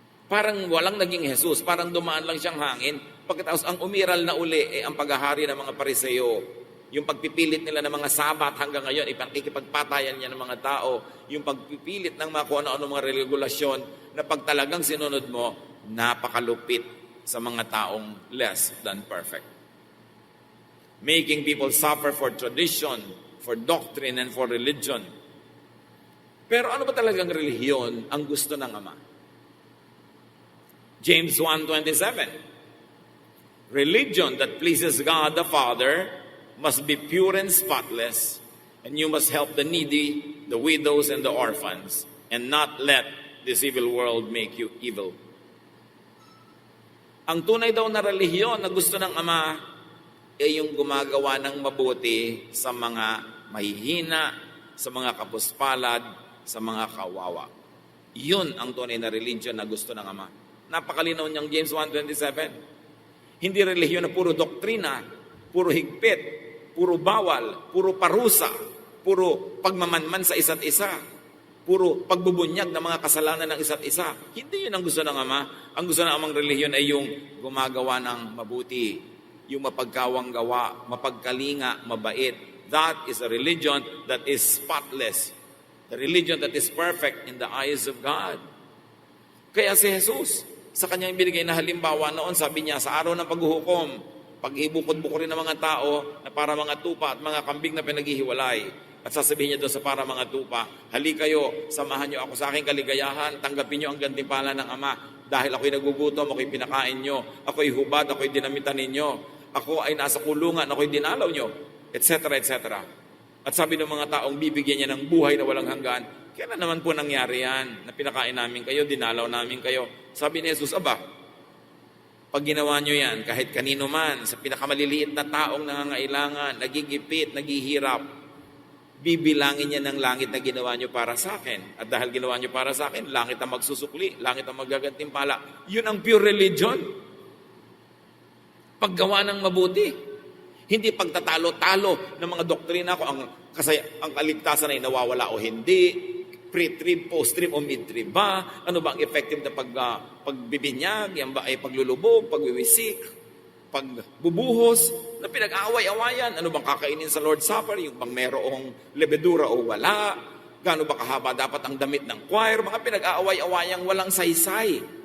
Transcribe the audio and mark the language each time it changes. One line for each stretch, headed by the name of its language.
Filipino: Parang walang naging Jesus, parang dumaan lang siyang hangin. Pagkatapos ang umiral na uli ay ang paghahari ng mga Fariseo. Yung pagpipilit nila ng mga sabat hanggang ngayon, ipagpapatayan niya ng mga tao. Yung pagpipilit ng mga kung ano-ano mga regulasyon na pag talagang sinunod mo, napakalupit sa mga taong
English: less than perfect. Making people suffer for tradition, for doctrine, and for religion.
Filipino: Pero ano ba talagang relihiyon ang gusto ng Ama?
English: James 1:27. Religion that pleases God the Father must be pure and spotless, and you must help the needy, the widows, and the orphans, and not let this evil world make you evil.
Filipino: Ang tunay daw na relihiyon na gusto ng Ama ay yung gumagawa ng mabuti sa mga mahihina, sa mga kapuspalad, sa mga kawawa. Yun ang tunay na religion na gusto ng Ama. Napakalinaw niyang James 1:27. Hindi relihiyon na puro doktrina, puro higpit, puro bawal, puro parusa, puro pagmamanman sa isa't isa, puro pagbubunyag ng mga kasalanan ng isa't isa. Hindi yun ang gusto ng Ama. Ang gusto ng Amang relihiyon ay yung gumagawa ng mabuti, yung mapagkawang gawa, mapagkalinga, mabait.
English: That is a religion that is spotless. The religion that is perfect in the eyes of God.
Filipino: Kaya si Jesus, sa kanyang binigay na halimbawa noon, sabi niya, sa araw ng paghuhukom, pag ibukod-bukurin ng mga tao na para mga tupa at mga kambing na pinaghihiwalay, at sasabihin niya doon sa para mga tupa, hali kayo, samahan niyo ako sa aking kaligayahan, tanggapin niyo ang gantimpala ng Ama, dahil ako'y nagugutom, ako'y pinakain niyo, ako'y hubad, ako'y dinamitan ninyo, ako ay nasa kulungan, ako'y dinalaw niyo, etc., etc. At sabi ng mga taong bibigyan niya ng buhay na walang hanggan, kailan naman po nangyari yan? Na pinakain namin kayo, dinalaw namin kayo. Sabi ni Jesus, aba, pag ginawa nyo yan, kahit kanino man, sa pinakamaliliit na taong nangangailangan, nagigipit, naghihirap, bibilangin niya ng langit na ginawa nyo para sa akin. At dahil ginawa nyo para sa akin, langit ang magsusukli, langit ang magagantimpala. Yun ang pure religion. Paggawa ng mabuti. Hindi pagtatalo-talo ng mga doktrina ko, ang kaligtasan ay nawawala o hindi,
English: Pre-trib, post-trib, o mid-trib ba?
Filipino: Ano ba ang effective na pagbibinyag? Yan ba ay paglulubog, pagwiwisik, pagbubuhos, na pinag-aaway-awayan? Ano bang kakainin sa Lord's Supper? Yung bang merong lebedura o wala? Gaano ba kahaba dapat ang damit ng choir? Mga pinag-aaway-awayang walang saysay.